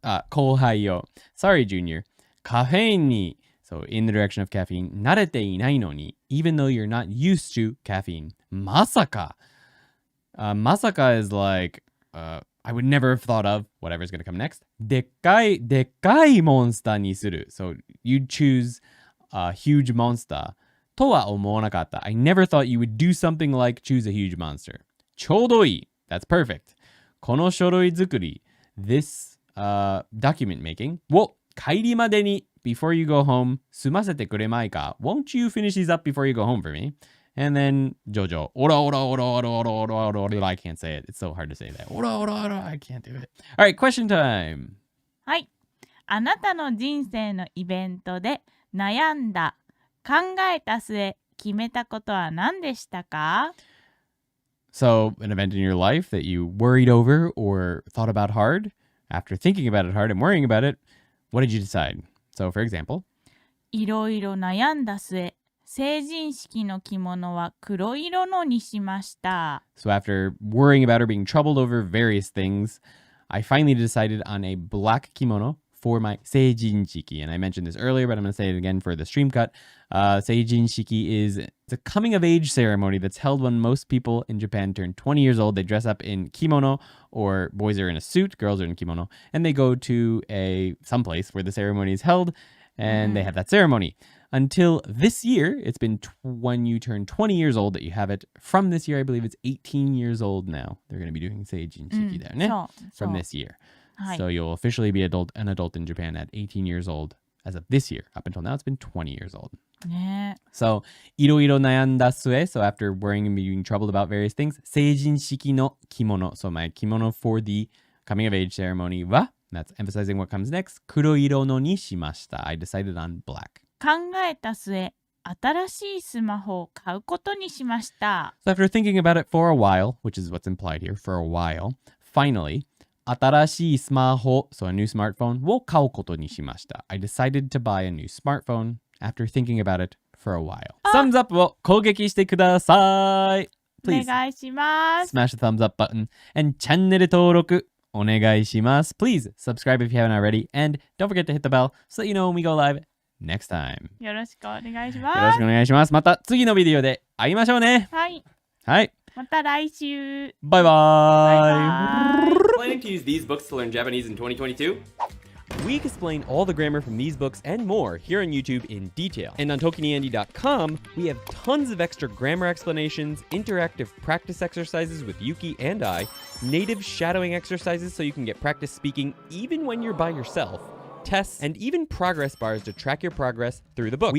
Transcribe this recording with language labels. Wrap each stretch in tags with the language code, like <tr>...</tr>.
<ja>後輩よ。</ja> <en>Sorry, junior.</en> <ja>カフェインに</ja> <en>So in the direction of caffeine</en> <ja>慣れていないのに</ja> <en>even though you're not used to caffeine.</en> <ja>まさか.</ja> <en>Masaka is like I would never have thought of whatever's going to come next.</en> <ja>でっかいモンスターにする.</ja> <en>So you'd choose a huge monster.</en> <ja>とは思わなかった.</ja> <en>I never thought you would do something like choose a huge monster.</en> <ja>ちょうどいい.</ja> <en>That's perfect.</en> <ja>この書類作り</ja> <en>this document making</en> <ja>を帰りまでに</ja> <en>before you go home</en> <ja>済ませてくれまいか?</ja> <en>Won't you finish these up before you go home for me? And then Jojo. Ora, ora, ora, ora, ora, ora, ora, ora. I can't say it. It's so hard to say that. Ora, ora, ora. I can't do it. All right, question time.</en> <ja>はい。あなたの人生のイベントで悩んだ、考えた末、決めたことは何でしたか?</ja> <en>So, an event in your life that you worried over or thought about hard. After thinking about it hard and worrying about it, what did you decide? So, for example,</en> <ja>いろいろ悩んだ末、成人式の着物は黒色のにしました。</ja> <en>so after worrying about or being troubled over various things, I finally decided on a black kimono for my seijinshiki. And I mentioned this earlier, but I'm going to say it again for the stream cut. Seijinshiki is it's a coming of age ceremony that's held when most people in Japan turn 20 years old. They dress up in kimono, or boys are in a suit, girls are in kimono, and they go to someplace where the ceremony is held, and they have that ceremony. Until this year, it's been when you turn 20 years old that you have it. From this year, I believe it's 18 years old now. They're going to be doing seijinshiki there, ne?</en> <ja>そう</ja> <en>From this year.</en> <ja>はい。</ja> <en>So you'll officially be an adult in Japan at 18 years old as of this year. Up until now, it's been 20 years old.</en> <ja>ね</ja> <en>So,</en> <ja>いろいろ悩んだ末,</ja> <en>so after worrying and being troubled about various things,</en> <ja>成人式の着物,</ja> <en>so my kimono for the coming of age ceremony は, that's emphasizing what comes next,</en> <ja>黒色のにしました.</ja> <en>I decided on black.</en> <ja>考えた末、新しいスマホを買うことにしました。</ja> <en>So after thinking about it for a while, which is what's implied here, for a while, finally,</en> <ja>新しいスマホ,</ja> <en>so a new smartphone,</en> <ja>を買うことにしました.</ja> <en>I decided to buy a new smartphone after thinking about it for a while. Thumbs up</en> <ja>を攻撃してください. お</ja> <en>Please</en> <ja>願いします。</ja> <en>smash the thumbs up button and</en> <ja>チャンネル登録お願いします.</ja> <en>Please subscribe if you haven't already and don't forget to hit the bell so that you know when we go live next time.</en> <ja>よろしくお願いしよろます。しくお願いします. また次のビデオで会いましょうね. はい。はい. また来週。</ja> <en>Bye bye. Bye. Planning to use these books to learn Japanese in 2022? We explain all the grammar from these books and more here on YouTube in detail. And on ToKiniAndy.com, we have tons of extra grammar explanations, interactive practice exercises with Yuki and I, native shadowing exercises so you can get practice speaking even when you're by yourself, tests, and even progress bars to track your progress through the book.</en>